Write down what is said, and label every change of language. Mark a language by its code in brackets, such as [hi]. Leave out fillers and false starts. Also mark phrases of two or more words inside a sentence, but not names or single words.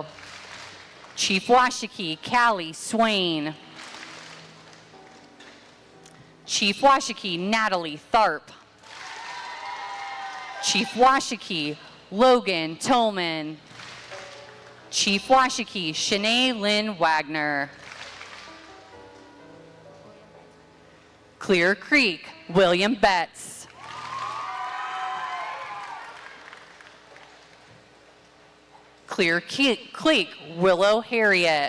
[en] Chief Washakie, Callie Swain. Chief Washakie, Natalie Tharp. Chief Washakie, Logan Tolman. Chief Washakie, Shanae Lynn Wagner. Clear Creek, William Betts. Clear Creek, Willow Harriet.